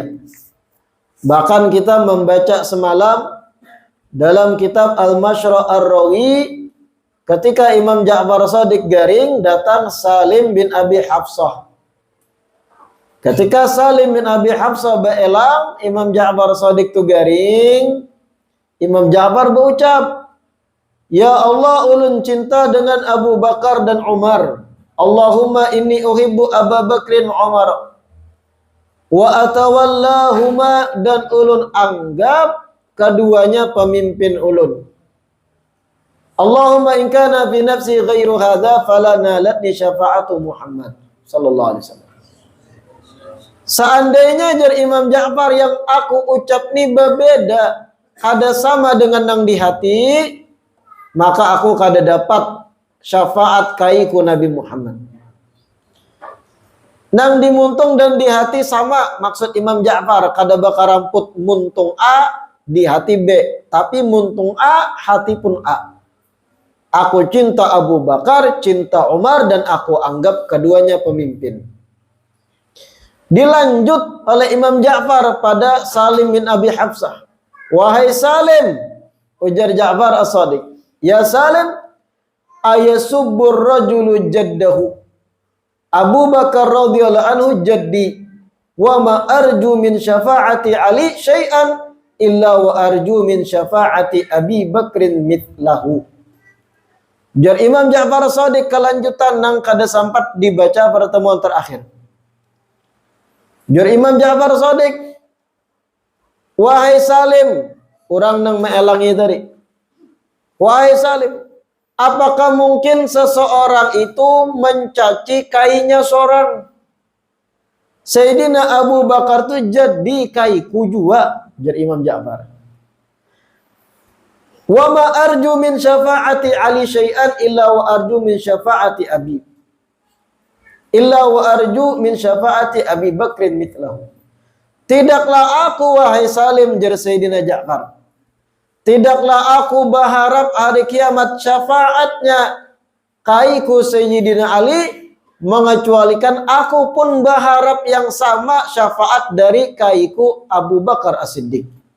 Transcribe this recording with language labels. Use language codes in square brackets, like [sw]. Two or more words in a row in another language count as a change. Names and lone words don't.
[bjn] Bahkan kita membaca semalam dalam kitab Al-Mashra' Ar-Rawi ketika Imam Ja'far Shadiq garing datang Salim bin Abi Hafsah. Ketika Salim bin Abi Hafsah beelang Imam Ja'far Shadiq tu garing, Imam Ja'far berucap, "Ya Allah, ulun cinta dengan Abu Bakar dan Umar. [ar] اللهم إني أحب أبا بكر عمر. وأتولاهما, [bjn] dan ulun anggap keduanya pemimpin ulun. [ar] اللهم إن كان في نفسي غير هذا فلا نالتني شفاعة محمد صلى الله عليه وسلم." [bjn] Seandainya jar Imam Ja'far yang aku ucap ni berbeda, kada sama dengan yang di hati, maka aku kada dapat syafaat kaiku Nabi Muhammad. Nang dimuntung dan di hati sama, maksud Imam Ja'far kada bakal ramput muntung A di hati B, tapi muntung A hati pun A. [id] Aku cinta Abu Bakar, cinta Umar, dan aku anggap keduanya pemimpin. Dilanjut oleh Imam Ja'far pada Salim bin Abi Hafsah. [bjn] Wahai Salim, ujar Ja'far As-Shadiq, [ar] يا سالم، أيسب الرجل جده. أبو بكر رضي الله عنه جدي، وما أرجو من شفاعة علي شيئاً إلا وأرجو من شفاعة أبي بكر مثله. [bjn] Jar Imam Ja'far As-Shadiq kelanjutan nang kada sempat dibaca pertemuan terakhir. Jar Imam Ja'far As-Shadiq, wahai Salim, orang nang meelangi tadi. [id] Wahai Salim, apakah mungkin seseorang itu mencaci kainya seorang? [bjn] Sayyidina Abu Bakar itu jadi kaiku juga, jar Imam Ja'far. [ar] وما أرجو من شفاعة علي شيئاً إلا وأرجو من شفاعة أبي. إلا وأرجو من شفاعة أبي بكر مثله. [bjn] Tidaklah aku, wahai Salim, jar Sayyidina Ja'far, tidaklah aku berharap hari kiamat syafaatnya kaiku Sayyidina Ali, mengecualikan aku pun berharap yang sama syafaat dari kaiku Abu Bakar As-Siddiq.